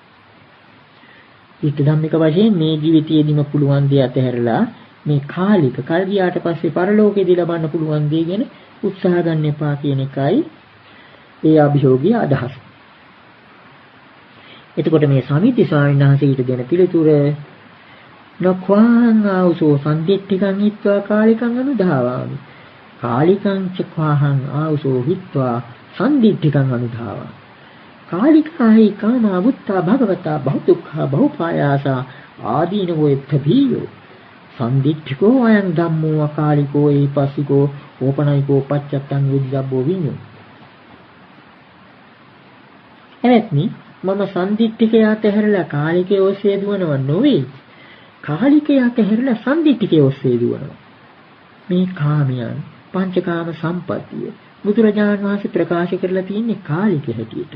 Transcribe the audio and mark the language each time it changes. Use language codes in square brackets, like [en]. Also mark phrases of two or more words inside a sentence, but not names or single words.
[si] ඊට ධම්මික වශයෙන් මේ ජීවිතයේදීම පුළුවන් දේ අතහැරලා මේ කාලික කල් ගියාට පස්සේ පරලෝකෙදී ලබන්න පුළුවන් දේ ගැන උත්සාහ ගන්න එපා කියන එකයි ඒ අභියෝගයේ අදහස. එතකොට මේ සමිති ස්වාමීන් වහන්සේ ඊට දෙන පිළිතුර [pi] නක්වාං ආවසෝ සම්දිට්ඨිකං හිත්වා කාලිකං අනුධාවාමි. කාලිකං චක්වාහං ආවසෝ හිත්වා සම්දිට්ඨිකං අනුධාවා. කාලිකායි කාමාවුත්තා භගවතා බහුදුක්ඛා බහුපායාසා ආදීනෝ එත්තභීයෝ සම්දිට්ඨිකෝ අයං ධම්මෝ අකාලිකෝ ඒපස්සිකෝ ඕපනයිකෝ පච්චත්තං විද්දබ්බෝ විඤ්ඤෝ. [si] එවත්නි මම සම්දිට්ඨිකය අතහැරලා කාලිකය ඔස්සේ දුවනව නොවේ. කාලිකය අතහැරලා සම්දිට්ඨිකය ඔස්සේ දුවනවා. මේ කාමයන් පංචකාම සම්පත්තිය බුදුරජාණන් වහන්සේ ප්‍රකාශ කරලා තියෙන්නේ කාලික හැටියට.